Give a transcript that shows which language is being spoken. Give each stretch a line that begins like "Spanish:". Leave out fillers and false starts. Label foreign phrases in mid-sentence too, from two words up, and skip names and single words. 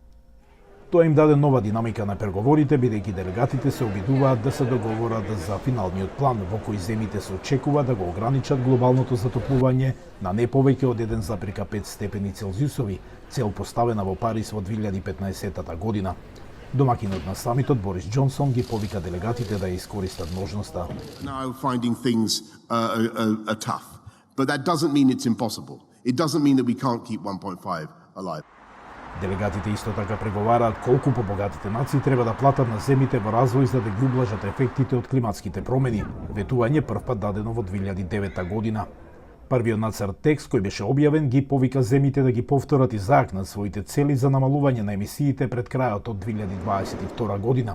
Macedonian: Тоа им даде нова динамика на преговорите, бидејќи делегатите се обидуваат да се договорат за финалниот план во кој земјите се очекува да го ограничат глобалното затоплување на не повеќе од 1,5 степени Целзиусови, цел поставена во Париз во 2015 година. Домакинот на самитот Борис Џонсон ги повика делегатите да ја искористат можноста.
English: Now finding things are tough, but that doesn't mean it's impossible. It doesn't mean that we can't keep 1.5 alive.
Macedonian: Делегатите исто така преговараат колку побогатите нации треба да платат на земјите во развој за да ги ублажат ефектите од климатските промени. Ветување првпат дадено во 2009 година. Првиот нацрт текст кој беше објавен ги повика земјите да ги повторат и заакнат своите цели за намалување на емисиите пред крајот од 2022 година.